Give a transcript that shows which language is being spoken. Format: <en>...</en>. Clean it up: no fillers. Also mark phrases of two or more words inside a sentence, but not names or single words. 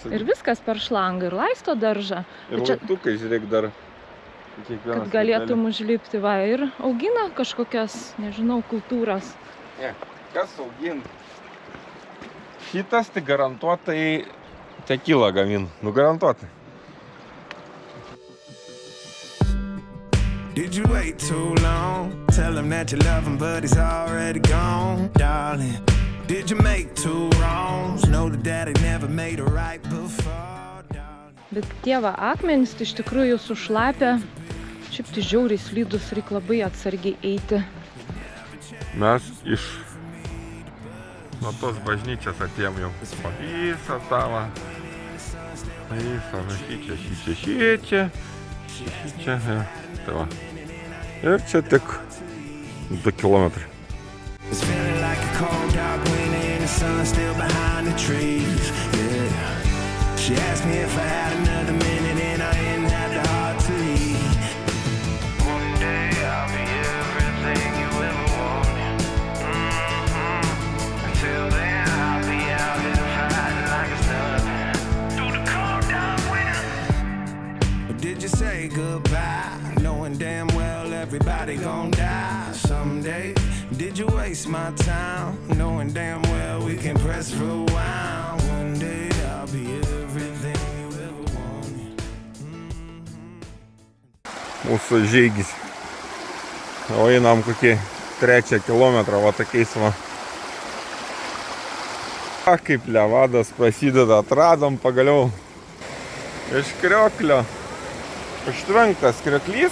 <lt>Ir viskas per šlangą. Ir laisto daržą. Ir čia- laiptukai, žiūrėk, dar. Kiekvienas Kad galėtum užlipti, va, ir augina kažkokias, nežinau, kultūras. Ne, kas augint? Šitas tai garantuotai tekilą gamin. Nu, garantuotai.</lt> <en>Did you wait too long? Tell him that you love him, but he's already gone, darling. Did you make two wrongs? Know that daddy never made a right before, darling.</en> <lt>Bet tie va akmenys tai iš tikrųjų sušlapę. Šiaip tai žiauriai slidus, reik labai atsargiai eiti. Mes iš nuo tos bažnyčios atėjom jau. Visą tavo. Visą šičia. Tai va. Ir čia tik 2 kilometrai.</lt> <en>It's feeling like a cold dark winter and the sun still behind the trees, yeah. She asked me if I had another minute and I didn't have the heart to leave. One day I'll be everything you ever wanted. Until then I'll be out here fighting like it's nothing. Through the cold dark winter. Did you say goodbye, knowing damn well everybody gon' die someday? Did you waste my time, knowing damn well we can press rewind? One day I'll be everything you ever wanted.</en> <lt>Mūsų žygis. O einam kokie 3 kilometrą, va tokiais va. Kaip levadas prasideda, atradom pagaliau. Iš krioklio. Užtvenktas krioklys</lt>